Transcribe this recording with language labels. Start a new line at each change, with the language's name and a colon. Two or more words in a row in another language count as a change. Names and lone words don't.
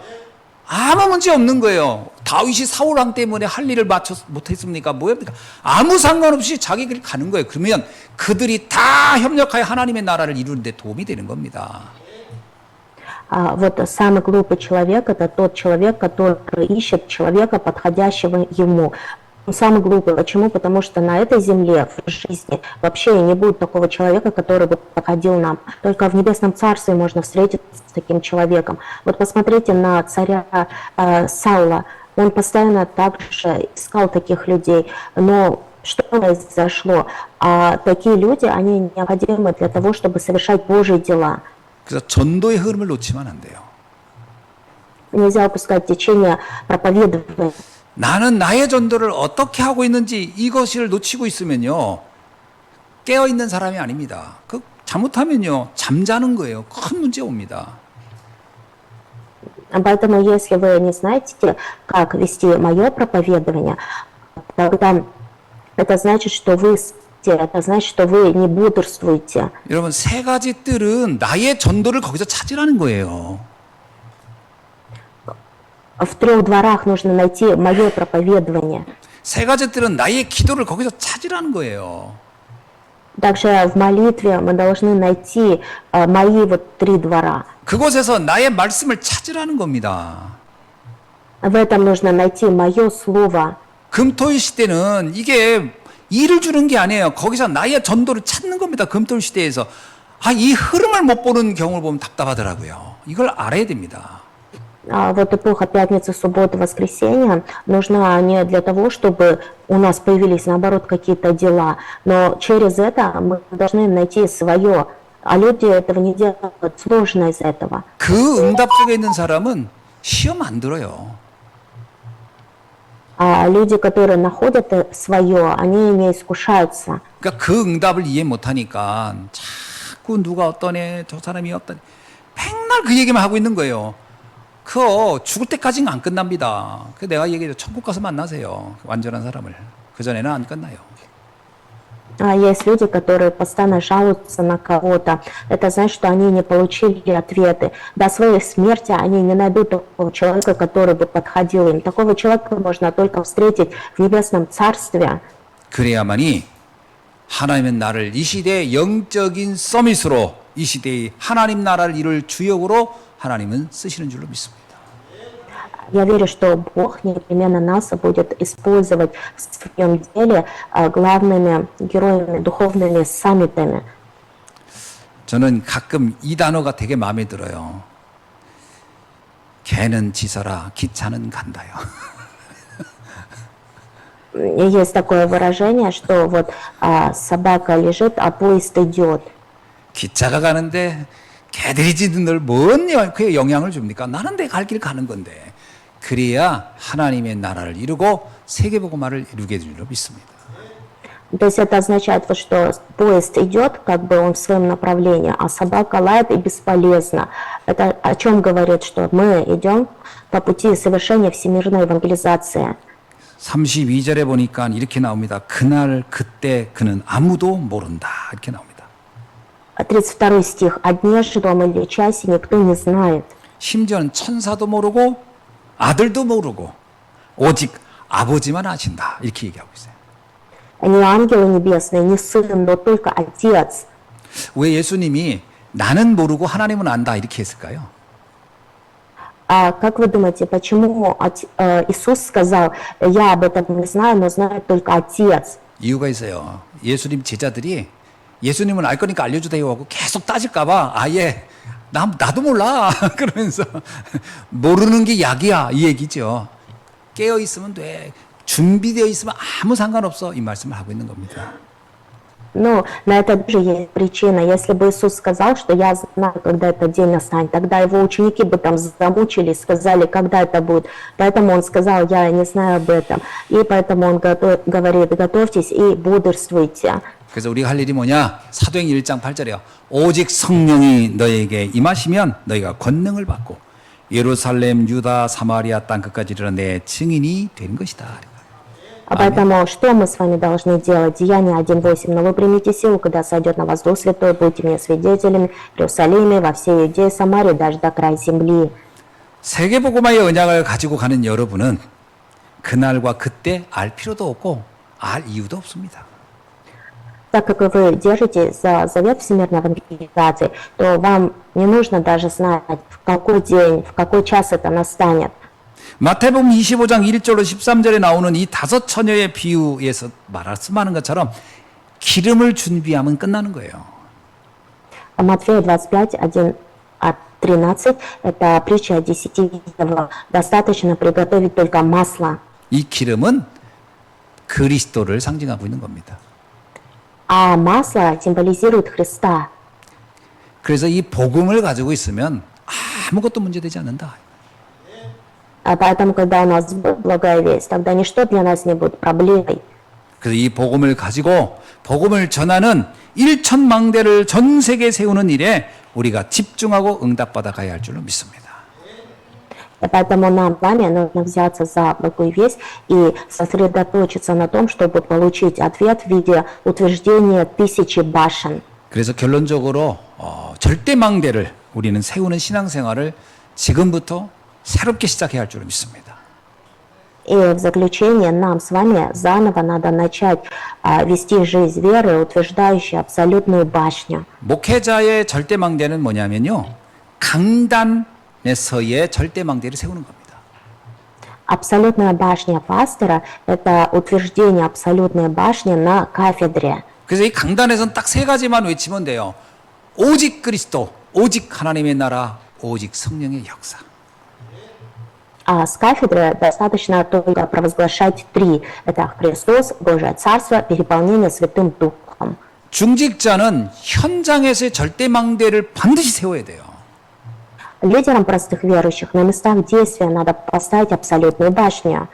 Korean: 아무 문제 없는 거예요. 다윗이 사울왕 때문에 할 일을 못했습니까? 뭐입니까? 아무 상관없이 자기 길 가는 거예요. 그러면 그들이 다 협력하여 하나님의 나라를 이루는 데 도움이 되는 겁니다.
Russian: Вот самый глупый человек – это тот человек, который ищет человека, подходящего ему. Он самый глупый. Почему? Потому что на этой земле, в жизни, вообще не будет такого человека, который бы подходил нам. Только в Небесном Царстве можно встретиться с таким человеком. Вот посмотрите на царя Саула. Он постоянно также искал таких людей. Но что произошло? Такие люди, они необходимы для того, чтобы совершать Божьи дела.
Korean: 그래서 전도의 흐름을 놓치면 안 돼요.
Russian: Нельзя упускать течение проповедования.
Korean: 나는 나의 전도를 어떻게 하고 있는지 이것을 놓치고 있으면요. 깨어 있는 사람이 아닙니다. 그 잘못하면요. 잠자는 거예요. 큰 문제 옵니다.
Russian: Поэтому, если вы не знаете, как вести мое проповедование, тогда это значит, что вы спите, это значит, что вы не бодрствуете.
Korean: 여러분 세 가지 뜰은 나의 전도를 거기서 찾으라는 거예요.
Russian: В 3 дворах нужно найти мое проповедование.
Korean: 세 가지 뜰은 나의 기도를 거기서 찾으라는 거예요.
Russian: Также в молитве мы должны найти мои 3 двора.
Korean: 그곳에서 나의 말씀을 찾으라는 겁니다.
Russian: В этом нужно найти мое слово.
Korean: 금토일 시대는 이게 일을 주는 게 아니에요. 거기서 나의 전도를 찾는 겁니다. 금토일 시대에서. 이 흐름을 못 보는 경우를 보면 답답하더라고요. 이걸 알아야 됩니다.
Russian: Вот эпоха пятницы, субботы, воскресенья нужна не для того, чтобы у нас появились, наоборот, какие-то дела, но через это мы должны найти свое, а люди этого не делают, сложно из этого.
Korean: 그 응답 속에 있는 사람은 시험 안 들어요.
Russian: А люди, которые находят свое, они не искушаются.
Korean: 그러니까 그 응답을 이해 못하니까 자꾸 누가 어떠네, 저 사람이 어떠네, 맨날 그 얘기만 하고 있는 거예요. 그거 죽을 때까지는 안 끝납니다. 그 내가 얘기해줘. 천국 가서 만나세요. 완전한 사람을. 그전에는 안 끝나요.
Russian: Есть люди, которые постоянно жалуются на кого-то. Это значит, что они не получили ответы. До своей смерти они не найдут такого человека, который бы подходил им. Такого человека можно только встретить в небесном царстве.
Korean: 그래야만이 하나님의 나를 이 시대의 영적인 서밋으로 이 시대의 하나님 나라를 이룰 주역으로 하나님은 쓰시는 줄로 믿습니다.
Russian: Я верю, что Бог непременно нас будет использовать в своем деле главными героями, духовными саммитами.
Korean: 저는 가끔 이 단어가 되게 마음에 들어요. 개는 짖어라, 기차는 간다요.
Russian: Есть такое выражение, что вот собака лежит, а поезд идет.
Korean: 기차가 가는데 개들이 짖는 걸 뭔 영향을 줍니까? 나는 내 갈 길 가는 건데. 그래야 하나님의 나라를 이루고 세계복음화를 이루게 될 줄로 믿습니다.
Russian: То есть это означает, вот, что поезд идет, как бы он в своем направлении, а собака лает и бесполезно. Это о чем говорит, что мы идем по пути совершения всемирной евангелизации.
Korean: 32절에 보니까 이렇게 나옵니다. 그날 그때 그는 아무도 모른다. 이렇게 나옵니다.
Russian: 32 стих. «О дне живом или часе никто не знает».
Korean: 심지어는 천사도 모르고 아들도 모르고 오직 아버지만 아신다. 이렇게 얘기하고 있어요.
Russian: Не ангелы небесные, не сын, но только Отец.
Korean: 왜 예수님이 나는 모르고 하나님은 안다 이렇게 했을까요?
Russian: Как вы думаете, почему Иисус сказал, я об этом не знаю, но знает только Отец?
Korean: 이유가 있어요. 예수님 제자들이 예수님은 알 거니까 알려주세요 하고 계속 따질까봐 아예 나도 몰라 그러면서 모르는 게 약이야 이 얘기죠. 깨어 있으면 돼. 준비되어 있으면 아무 상관없어 이 말씀을 하고 있는 겁니다.
Russian: Ну, на это тоже есть причина. Если бы Иисус сказал, что я знаю, когда этот день настанет, тогда его ученики бы там замучились, сказали, когда это будет. Поэтому он сказал, я не знаю об этом. И поэтому он говорит, готовьтесь и бодрствуйте.
Korean: 그래서 우리가 할 일이 뭐냐? 사도행 1장 8절이요. 오직 성령이 너에게 임하시면 너희가 권능을 받고 예루살렘, 유다, 사마리아 땅 끝까지 이르러 내 증인이 되는 것이다.
Russian: Поэтому что мы с вами должны делать? Деяние 1.8. Но вы примите силу, когда сойдет на вас Дух Святой, будете мне свидетелями в Иерусалиме, во всей Иудее, Самарии, даже до края земли.
Korean: 세계복음화의 언약을 가지고 가는 여러분은 그날과 그때 알 필요도 없고 알 이유도 없습니다.
Russian: Так как вы держите за завет всемирной евангелизации, то вам не нужно даже знать, в какой день, в какой час это настанет.
Korean: 마태복음 25장 1절로 13절에 나오는 이 다섯 처녀의 비유에서 말씀하는 것처럼 기름을 준비하면 끝나는 거예요.
Russian: Матфея 25, 1 от 13, это притча о 10 евро. Достаточно приготовить только масло.
Korean: 이 기름은 그리스도를 상징하고 있는 겁니다.
Russian: А масло символизирует Христа.
Korean: 그래서 이 복음을 가지고 있으면 아무것도 문제되지 않는다.
Russian: А поэтому, когда у нас будет благая весть, тогда ничто для нас не будет проблемой.
Korean: 그래서 이 복음을 가지고 복음을 전하는 1천망대를 전 세계에 세우는 일에 우리가 집중하고 응답받아 가야 할 줄로 믿습니다.
Russian: И поэтому нам с вами нужно взяться за благую весть и сосредоточиться на том, чтобы получить ответ в виде утверждения 1000 башен.
Korean: 그래서 결론적으로 절대망대를 우리는 세우는 신앙생활을 지금부터 새롭게 시작해야 할 줄로 믿습니다.
Russian: И в заключение нам с вами заново надо начать вести жизнь веры, утверждающей абсолютную башню.
Korean: 목회자의 절대망대는 뭐냐면요. 강단에서의 절대망대를 세우는 겁니다.
Russian: Абсолютная башня пастора – это утверждение абсолютной башни на кафедре.
Korean: 그래서 이 강단에서는 딱 세 가지만 외치면 돼요. 오직 그리스도, 오직 하나님의 나라, 오직 성령의 역사.
Russian: А с кафедры достаточно только провозглашать 3. Это Христос, Божие Царство, переполнение Святым Духом.
Korean: 중직자는 현장에서의 절대망대를 반드시 세워야 돼요.
Russian: Лидерам простых верующих на местах действия надо поставить абсолютную башню.